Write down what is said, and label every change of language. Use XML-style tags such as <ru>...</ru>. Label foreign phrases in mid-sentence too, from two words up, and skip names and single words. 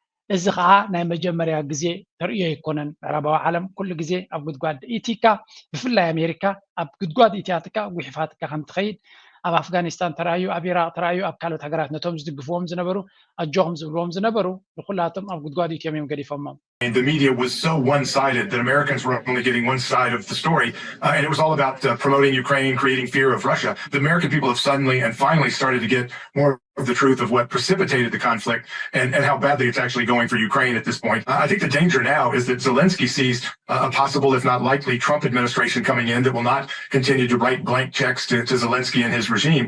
<ti>እዚ ከዓ ናይ መጀመርያ ግዜ ተርእዮ ይኮነን ምዕራባዊ ዓለም ኩሉ ግዜ ኣብ ጉድጓድ ኢቲካ ብፍላይ ኣሜሪካ ኣብ ጉድጓድ ኢትያትካ ጉሒፋትካ ከም ትኸይድ ኣብ ኣፍጋኒስታን ተራእዩ ኣብ ኢራቅ ተራእዩ ኣብ ካልኦት ሃገራት ነቶም ዝድግፍዎም ዝነበሩ ኣጆኹም ዝብልዎም ዝነበሩ ንኩላቶም ኣብ ጉድጓድ ኢትዮም እዮም ገዲፎሞም</ti> <en>And the media was so one-sided that Americans were only getting one side of the story. And it was all about promoting Ukraine, creating fear of Russia. The American people have suddenly and finally started to get more of the truth of what precipitated the conflict and how badly it's actually going for Ukraine at this point. I think the danger now is that Zelensky sees a possible, if not likely, Trump administration coming in that will not continue to write blank checks to Zelensky and his regime.</en>